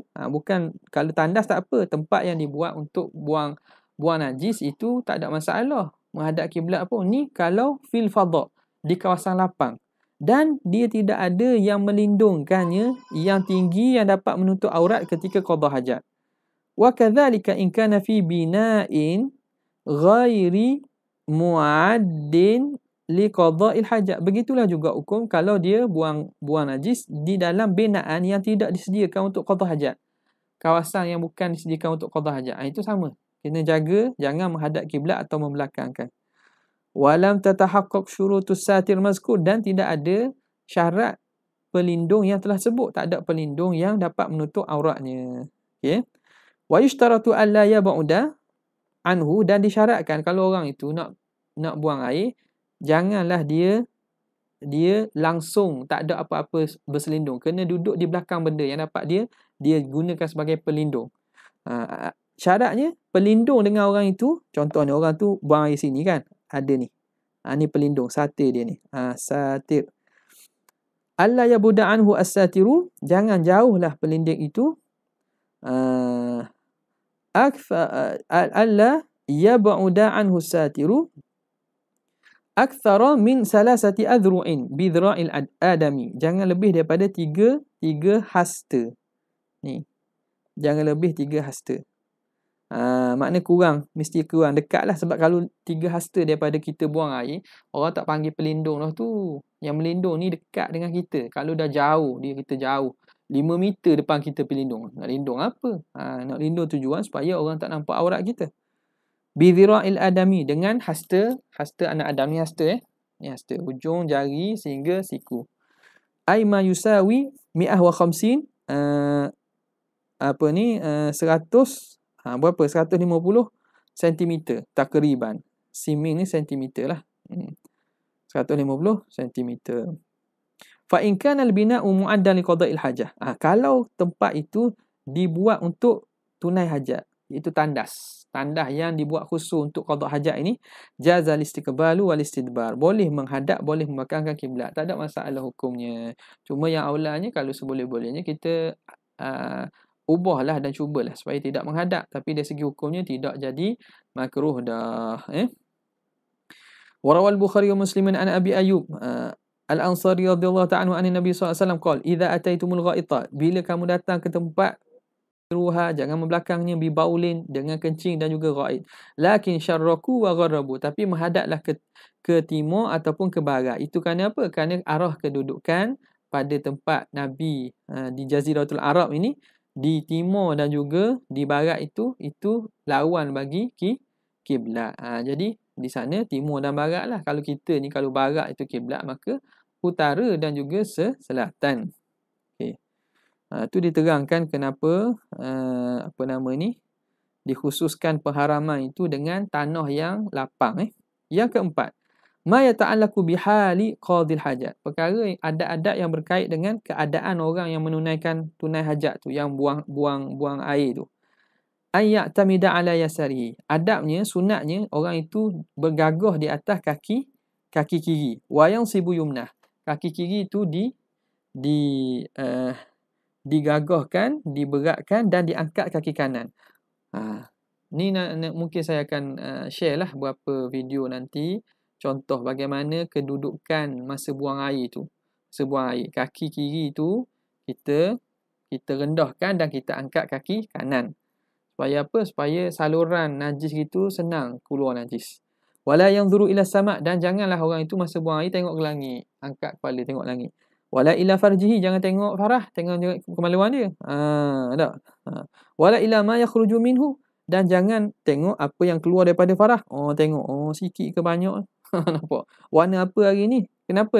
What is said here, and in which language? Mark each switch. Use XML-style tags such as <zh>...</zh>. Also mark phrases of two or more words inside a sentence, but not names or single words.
<ms>Bukan kalau tandas tak apa. Tempat yang dibuat untuk buang najis itu tak ada masalah. Menghadap kiblat apa? Ni kalau</ms> <ar>في الفضاء,</ar> <ms>di kawasan lapang. Dan dia tidak ada yang melindungkannya yang tinggi yang dapat menutup aurat ketika qada hajat.</ms> <ar>وكذلك إن كان في بناء غير معد لقضاء الحاجة.</ar> <ms>Begitulah juga hukum kalau dia buang najis di dalam binaan yang tidak disediakan untuk qada hajat. Kawasan yang bukan disediakan untuk qada hajat. Itu sama. Kena jaga jangan menghadap kiblat atau membelakangkan.</ms> <ar>ولم تتحقق شروط الساتر المذكور,</ar> <ms>dan tidak ada syarat pelindung yang telah sebut. Tak ada pelindung yang dapat menutup auratnya. Okey.</ms> <ar>ويشترط ألا يبعد عنه,</ar> <ms>dan disyaratkan kalau orang itu nak buang air, janganlah dia langsung tak ada apa-apa berselindung. Kena duduk di belakang benda yang dapat dia gunakan sebagai pelindung. Syaratnya pelindung dengan orang itu. Contohnya orang tu buang air sini kan, ada ni. Ni pelindung, satir dia ni.</ms> <ar>ساتر. ألا يبعد عنه الساتر,</ar> <ms>jangan jauhlah pelindung itu.</ms> <ar>ألا يبعد عنه الساتر أكثر من ثلاثة أذرع بذراع الآدمي.</ar> <ms>Jangan lebih daripada tiga hasta. Ni. Jangan lebih 3 hasta. Makna kurang, mesti kurang. Dekatlah, sebab kalau 3 hasta daripada kita buang air, orang tak panggil pelindung lah tu. Yang melindung ni dekat dengan kita. Kalau dah jauh, kita jauh 5 meter depan kita pelindung. Nak lindung apa? Nak lindung tujuan supaya orang tak nampak aurat kita.</ms> <ar>بذراع الآدمي,</ar> <ms>dengan hasta anak Adam ni hasta Ni hasta, hujung jari sehingga siku.</ms> <ar>أي ما يساوي 150 100 berapa?</ar> <ms>150 cm takriban. Simin ni sentimeter lah. 150 cm.</ms> <ar>فإن كان البناء معدا لقضاء الحاجة.</ar> <ms>Kalau tempat itu dibuat untuk tunai hajat, iaitu tandas yang dibuat khusus untuk qada hajat ini,</ms> <ar>جاز الاستقبال والاستدبار.</ar> <ms>Boleh menghadap, boleh membelakangkan kiblat. Tak ada masalah hukumnya. Cuma yang aulanya kalau seboleh-bolehnya kita ubahlah dan cubalah supaya tidak menghadap, tapi dari segi hukumnya tidak jadi makruh dah.</ms> <ar>ورواه البخاري ومسلم عن أبي أيوب الأنصاري رضي الله تعالى عنه النبي صلى الله عليه وسلم قال إذا أتيتم الغائط,</ar> <ms>bila kamu datang ke tempat ruha, jangan membelakangnya</ms> <ar>ببول,</ar> <ms>dengan kencing dan juga ghaid.</ms> <ar>لكن شرقوا وغربوا,</ar> <ms>tapi menghadaplah ke timur ataupun ke barat. Itu kerana apa? Kerana arah kedudukan pada tempat Nabi di Jaziratul Arab ini, di timur dan juga di barat itu lawan bagi kiblat. Jadi di sana timur dan barat lah. Kalau kita ni, kalau barat itu kiblat, maka utara dan juga selatan. Okey. Itu diterangkan kenapa dikhususkan pengharaman itu dengan tanah yang lapang. Yang keempat,</ms> <ar>ما يتعلق بحال قاضي الحاجة.</ar> <ms>Perkara adat-adat yang berkait dengan keadaan orang yang menunaikan tunai hajat tu, yang buang air tu.</ms> <ar>أن يعتمد على اليسار.</ar> <ms>Adabnya, sunatnya orang itu bergagah di atas kaki kiri.</ms> <ar>وينصب اليمنى.</ar> <ms>Kaki kiri itu digagahkan, diberatkan dan diangkat kaki kanan. Ni mungkin saya akan share lah beberapa video nanti, contoh bagaimana kedudukan masa buang air tu. Masa buang air, kaki kiri tu kita rendahkan dan kita angkat kaki kanan. Supaya apa? Supaya saluran najis itu senang keluar najis.</ms> <ar>ولا ينظر إلى السماء',</ar> <ms>dan janganlah orang itu masa buang air tengok ke langit, angkat kepala tengok langit.</ms> <ar>ولا إلى فرجه,</ar> <ms>jangan tengok farah, tengok kemaluan dia. Tak.</ms> <ar>ولا إلى ما يخرج منه,</ar> <ms>dan jangan tengok apa yang keluar daripada farah. Tengok sikit ke banyak. Nampak? Warna apa hari ni? Kenapa?</ms>